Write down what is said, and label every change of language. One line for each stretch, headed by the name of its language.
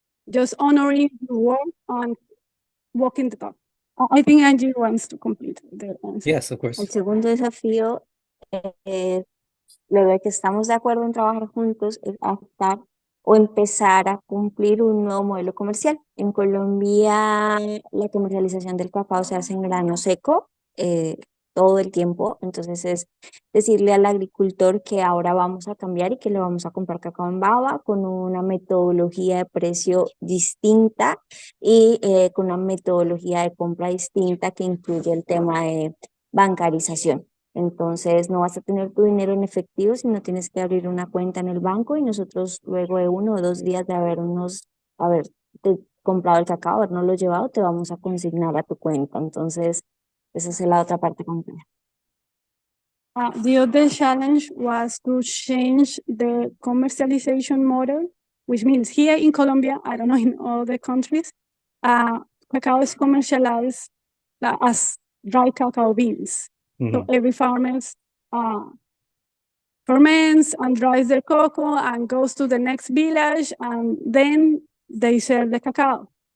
English: Just honoring your word and walking the talk. I think Angie wants to complete the answer. Yes, of
Spanish: El
English: course.
Spanish: segundo desafío, luego de que estamos de acuerdo en trabajar juntos, es adaptar o empezar a cumplir un nuevo modelo comercial. En Colombia, la comercialización del cacao se hace en grano seco todo el tiempo. Entonces es decirle al agricultor que ahora vamos a cambiar y que le vamos a comprar cacao en baba con una metodología de precio distinta y con una metodología de compra distinta que incluye el tema de bancarización. Entonces no vas a tener tu dinero en efectivo, sino tienes que abrir una cuenta en el banco y nosotros luego de 1 o 2 días de haberte comprado el cacao, habernoslo llevado, te vamos a consignar a tu cuenta. Entonces esa es la otra parte compleja.
English: The other challenge was to change the commercialization model, which means here in Colombia, I don't know in other countries, cacao is commercialized as dry cacao beans. So every farmer ferments and dries their cocoa and goes to the next village, and then they sell the cacao.